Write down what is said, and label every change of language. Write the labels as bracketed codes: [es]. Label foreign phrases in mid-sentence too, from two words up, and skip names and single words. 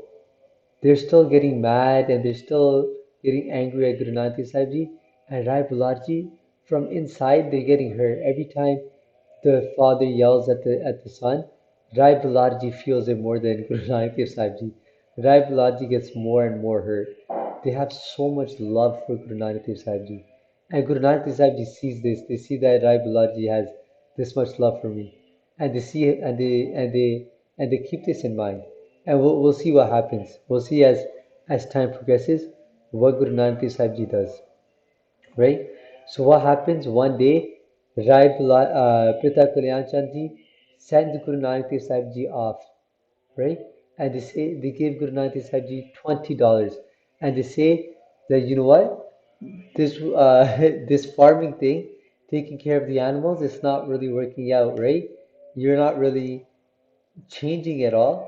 [en] They're still getting mad and they're still getting angry at Guru Nanak Dev Sahib Ji. And Rai Bullar Ji, from inside, they're getting hurt. Every time the father yells at the son, Rai Bullar Ji feels it more than Guru Nanak Dev Sahib Ji. Rai Bullar Ji gets more and more hurt. They have so much love for Guru Nanak Dev Sahib Ji. And Guru Nanak Dev Sahib Ji sees this. They see that Rai Bullar Ji has this much love for me. And they see it and they keep this in mind. And we'll see what happens. We'll see as time progresses what Guru Nanak Dev Sahib Ji does. Right? So what happens one day, Pita Kalyan Chand Ji send Guru Nanak Dev Sahib Ji off, right? And they give Guru Nanak Dev Sahib Ji $20, and they say that you know what, this this farming thing, taking care of the animals, it's not really working out, right? You're not really changing at all.